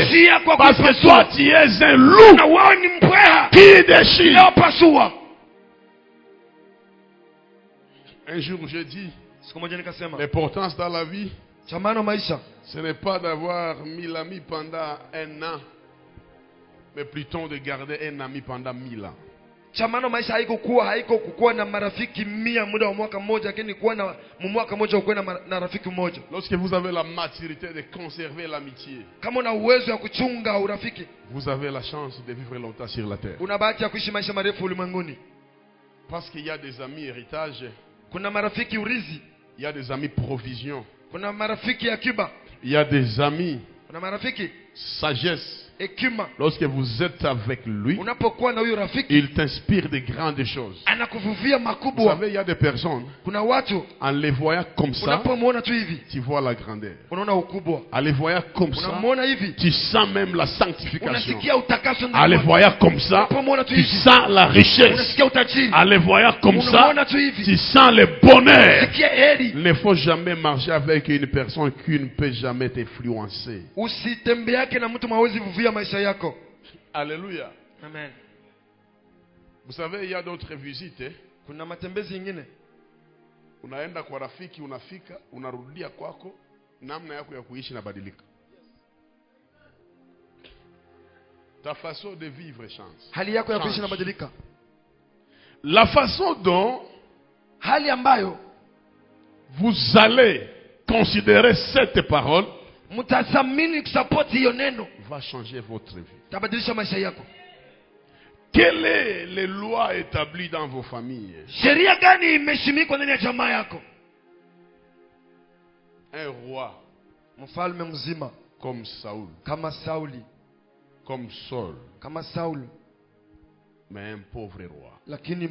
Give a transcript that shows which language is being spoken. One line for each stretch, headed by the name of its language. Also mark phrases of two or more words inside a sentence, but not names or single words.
French: Parce que toi, tu es un loup qui déchire. Un jour, je dis, l'importance dans la vie, ce n'est pas d'avoir 1000 amis pendant un an, mais plutôt de garder un ami pendant 1000 ans.
Swahili: Chamano maisha haiko kukuwa na marafiki 100 muda wa mwaka mmoja, lakini kuwa na mwaka mmoja ukuwe na rafiki mmoja.
French: Lorsque vous avez la maturité de conserver l'amitié,
Swahili: kama una uwezo wa kuchunga urafiki,
French: vous avez la chance de vivre longtemps sur la terre.
Swahili: Una bahati ya kuishi maisha marefu ulimwenguni.
French: Parce qu'il y a des amis héritage,
Swahili: kuna marafiki urizi,
French: il y a des amis provision,
Swahili: kuna marafiki akiba,
French: il y a des amis
Swahili: kuna marafiki
French: sagesse, Lorsque vous êtes avec lui, il t'inspire de grandes choses. Vous savez, il y a des personnes, en les voyant comme ça, tu vois la grandeur. En les voyant comme ça, tu sens même la sanctification. En les voyant comme ça, tu sens la richesse. En les voyant comme ça, tu sens le bonheur. Il ne faut jamais marcher avec une personne qui ne peut jamais t'influencer. Alléluia. Amen. Vous savez, il y a d'autres visites.
Swahili: Unaenda kwa rafiki, unafika, unarudia kwako, namna yako ya kuishi inabadilika.
French: Ta façon de vivre change.
Swahili: Hali yako ya kuishi inabadilika.
French: La façon dont
Swahili: hali ambayo
French: vous allez considérer cette parole va changer votre vie. Quelles sont les lois établies dans vos familles? Un roi comme Saoul, comme Saul, mais un pauvre roi.